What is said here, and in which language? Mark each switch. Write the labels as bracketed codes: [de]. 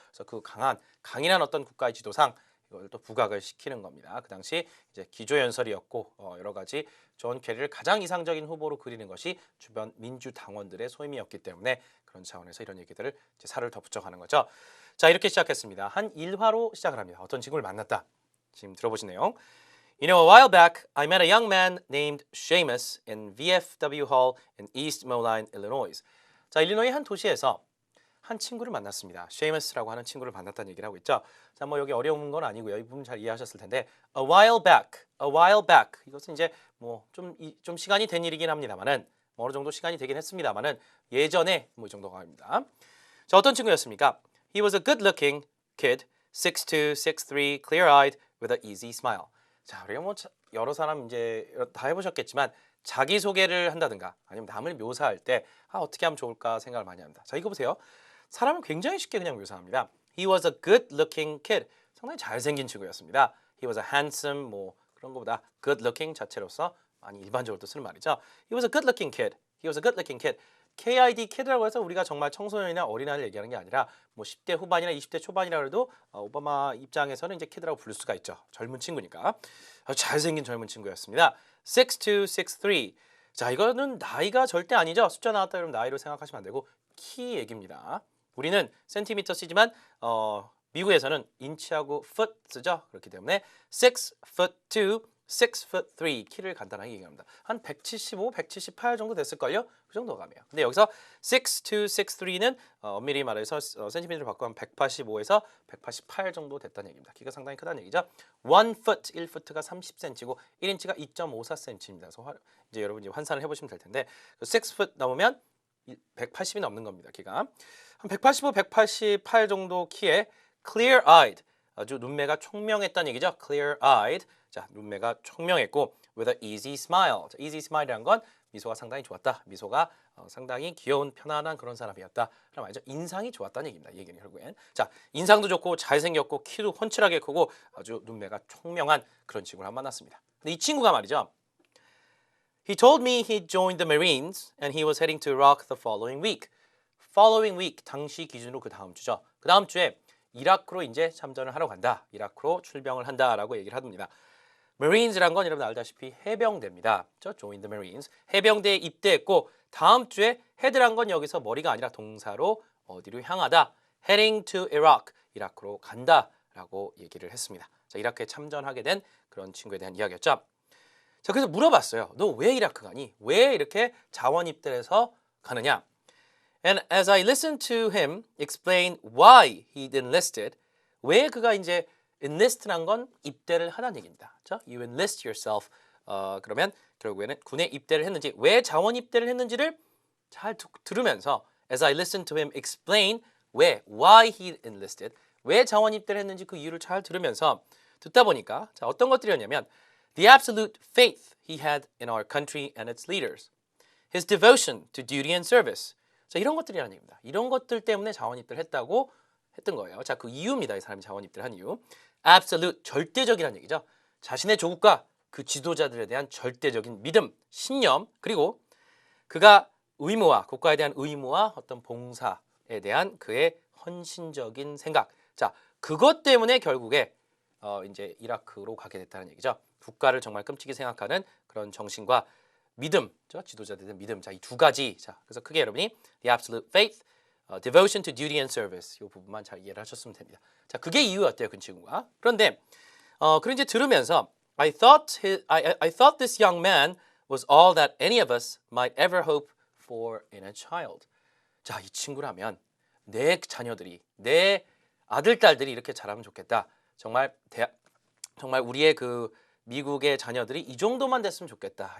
[ko] 그래서 그 강인한 어떤 국가의 지도상 이걸 또 부각을 시키는 겁니다. 그 당시 이제 기조연설이었고 여러 가지 존 케리를 가장 이상적인 후보로 그리는 것이 주변 민주당원들의 소임이었기 때문에 그런 차원에서 이런 얘기들을 이제 살을 더 붙여가는 거죠. 자, 이렇게 시작했습니다. 한 일화로 시작을 합니다. 어떤 친구를 만났다. 지금 들어보신 내용. [en] You know, a while back, I met a young man named Seamus in VFW Hall in East Moline, Illinois. [ko] 자, 일리노이 한 도시에서 한 친구를 만났습니다. Seamus라고 하는 친구를 만났다는 얘기를 하고 있죠. 자, 뭐 여기 어려운 건 아니고요. 이 부분 잘 이해하셨을 텐데, [en] a while back. [ko] 이것은 이제 뭐 좀 시간이 된 일이긴 합니다만은, 뭐 어느 정도 시간이 되긴 했습니다만은 예전에 뭐 이 정도가 아닙니다. 자, 어떤 친구였습니까? [en] He was a good-looking kid, 6'2", 6'3", clear-eyed, with an easy smile. [ko] 자, 우리가 뭐 여러 사람 이제 다 해보셨겠지만 자기 소개를 한다든가 아니면 남을 묘사할 때 어떻게 하면 좋을까 생각을 많이 합니다. 자, 이거 보세요. 사람을 굉장히 쉽게 그냥 묘사합니다. [en] He was a good-looking kid. [ko] 상당히 잘생긴 친구였습니다. [en] He was a handsome [ko] 뭐 그런 것보다 good-looking 자체로서 많이 일반적으로 또 쓰는 말이죠. [en] He was a good-looking kid. He was a good-looking kid. [ko] KID kid라고 해서 우리가 정말 청소년이나 어린아이를 얘기하는 게 아니라 뭐 10대 후반이나 20대 초반이라 해도 오바마 입장에서는 이제 kid라고 부를 수가 있죠. 젊은 친구니까. 잘생긴 젊은 친구였습니다. [en] 6'2", 6'3". [ko] 자, 이거는 나이가 절대 아니죠. 숫자 나왔다 그러면 나이로 생각하시면 안 되고 키 얘기입니다. 우리는 센티미터 쓰지만 미국에서는 인치하고 foot 쓰죠. 그렇기 때문에 6'2", 6'3" 키를 간단하게 얘기합니다. 한 175, 178 정도 됐을걸요? 그 정도 감이에요. 근데 여기서 6'2", 6'3는 엄밀히 말해서 센티미터를 바꾸면 185에서 188 정도 됐다는 얘기입니다. 키가 상당히 크다는 얘기죠. 1foot, 1foot가 30cm고 1인치가 2.54cm입니다. 그래서 이제 여러분 이제 환산을 해보시면 될 텐데 6foot 넘으면 180이 넘는 겁니다. 키가 한 185, 188 정도 키에 clear-eyed, 아주 눈매가 총명했다는 얘기죠. clear-eyed. 자, 눈매가 총명했고 [en] with a easy smile. [ko] 자, easy smile이란 건 미소가 상당히 좋았다. 미소가 상당히 귀여운 편안한 그런 사람이었다. 그럼 말이죠. 인상이 좋았다는 얘기입니다. 이 얘기는 결국엔. 자, 인상도 좋고 잘생겼고 키도 훤칠하게 크고 아주 눈매가 총명한 그런 친구를 한 만났습니다. 근데 이 친구가 말이죠. [en] He told me he joined the Marines and he was heading to Iraq the following week. [ko] Following week 당시 기준으로 그 다음 주죠. 그 다음 주에 이라크로 이제 참전을 하러 간다. 이라크로 출병을 한다라고 얘기를 합니다. Marines란 건 여러분 알다시피 해병대입니다. [en] 저 join the Marines. [ko] 해병대에 입대했고 다음 주에 head란 건 여기서 머리가 아니라 동사로 어디로 향하다. [en] Heading to Iraq. [ko] 이라크로 간다라고 얘기를 했습니다. 자, 이라크에 참전하게 된 그런 친구에 대한 이야기였죠. 자, 그래서 물어봤어요. 너 왜 이라크 가니? 왜 이렇게 자원 입대를 해서 가느냐? [en] And as I listened to him explain why he enlisted, [ko] 왜 그가 이제 enlist란 건 입대를 하다는 얘기입니다. 그렇죠? [en] You enlist yourself. [ko] 그러면 결국에는 군에 입대를 했는지, 왜 자원 입대를 했는지를 잘 들으면서 [en] as I listened to him explain [ko] 왜, [en] why he enlisted, [ko] 왜 자원 입대를 했는지 그 이유를 잘 들으면서 듣다 보니까 자, 어떤 것들이었냐면 [en] the absolute faith he had in our country and its leaders, his devotion to duty and service. [ko] 자, 이런 것들이라는 얘기입니다. 이런 것들 때문에 자원 입대를 했다고 했던 거예요. 자, 그 이유입니다. 이 사람이 자원 입대를 한 이유. absolute, 절대적이라는 얘기죠. 자신의 조국과 그 지도자들에 대한 절대적인 믿음, 신념, 그리고 그가 의무와 국가에 대한 의무와 어떤 봉사에 대한 그의 헌신적인 생각. 자, 그것 때문에 결국에 이제 이라크로 가게 됐다는 얘기죠. 국가를 정말 끔찍이 생각하는 그런 정신과 믿음, 지도자들에 대한 믿음. 자, 이 두 가지. 자, 그래서 크게 여러분이 [en] the absolute faith, devotion to duty and service. [ko] 이 부분만 잘 이해를 하셨으면 됩니다. 자, 그게 이유였대요, 그 친구가. 그런데 그런 이제 들으면서 [en] I thought this young man was all that any of us might ever hope for in a child. [ko] 자, 이 친구라면 내 자녀들이, 내 아들, 딸들이 이렇게 자라면 좋겠다. 정말 우리의 그 미국의 자녀들이 이 정도만 됐으면 좋겠다.